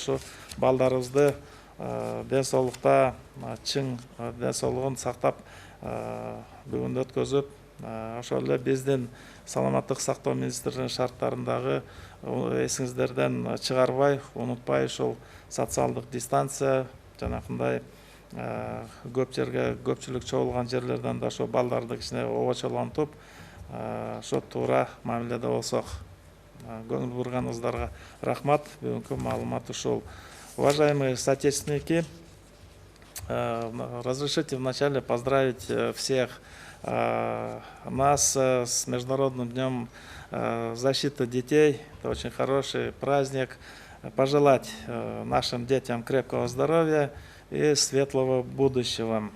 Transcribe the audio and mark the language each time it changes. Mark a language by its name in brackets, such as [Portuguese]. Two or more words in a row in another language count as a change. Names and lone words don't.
[Kyrgyz] Ушу балдарыбызды ден соолукта чың ден соолугун сактап бүгүндү өткөзүп, ошол эле биздин саламаттык сактоо министрлигинин шарттарындагы эсиңиздерден чыгарбай, унутпай ушул социалдык дистанция, жанакындай көп жерге көпчүлүк чогулган жерлерден да ошо балдарды кичине обочолонтуп, ошо туура мамиледе болсок. Көңүл бурганыңыздарга рахмат. Бүгүнкү маалымат ушул. [Russian] Уважаемые соотечественники, разрешите вначале поздравить всех нас с Международным днем защиты детей. Это очень хороший праздник. Пожелать нашим детям крепкого здоровья и светлого будущего.